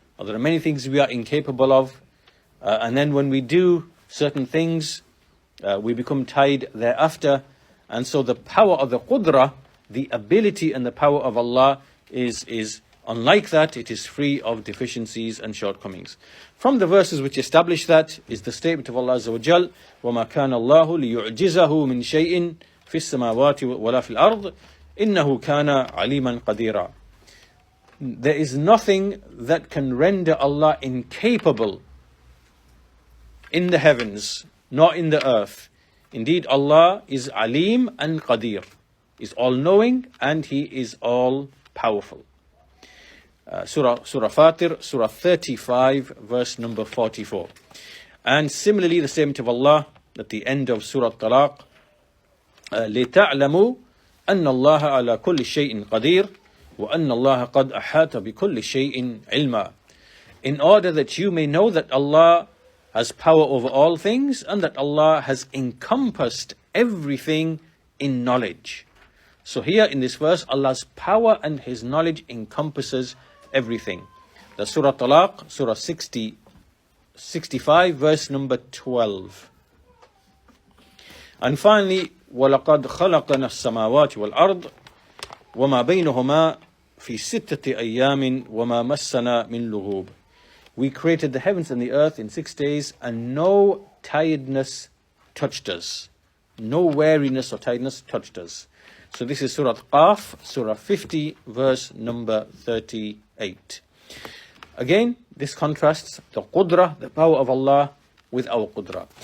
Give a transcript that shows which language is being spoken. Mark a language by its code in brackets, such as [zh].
[en] There are many things we are incapable of. And then when we do certain things, we become tired thereafter. And so the power of the Qudra, the ability and the power of Allah is unlike that. It is free of deficiencies and shortcomings. From the verses which establish that is the statement of Allah Azza wa Jal, [ar] وَمَا كَانَ اللَّهُ لِيُعْجِزَهُ مِنْ شَيْءٍ فِي السَّمَاوَاتِ وَلَا فِي الْأَرْضِ إِنَّهُ كَانَ عَلِيمًا قَدِيرًا. [en] There is nothing that can render Allah incapable in the heavens, nor in the earth. Indeed, Allah is Alim and Qadir, is all-knowing and He is all-powerful. Surah Fatir, Surah 35, verse number 44. And similarly, the statement of Allah at the end of Surah Talaq, [ar] لِتَعْلَمُوا أَنَّ اللَّهَ عَلَى كُلِّ شَيْءٍ قَدِيرٌ وَأَنَّ اللَّهَ قَدْ أَحَاطَ بِكُلِّ شَيْءٍ عِلْمًا. [en] In order that you may know that Allah has power over all things and that Allah has encompassed everything in knowledge. So here in this verse, Allah's power and His knowledge encompasses everything. The Surah Talaq, Surah 65, verse number 12. And finally, [ar] وَلَقَدْ خَلَقْنَا السَّمَاوَاتِ وَالْأَرْضِ وَمَا بَيْنَهُمَا فِي سِتَّةِ أَيَّامٍ وَمَا مَسَّنَا مِنْ لُغُوبٍ. [en] We created the heavens and the earth in 6 days, and no tiredness touched us. No weariness or tiredness touched us. So this is Surah Qaf, Surah 50, verse number 38. Again, this contrasts the Qudra, the power of Allah, with our Qudra.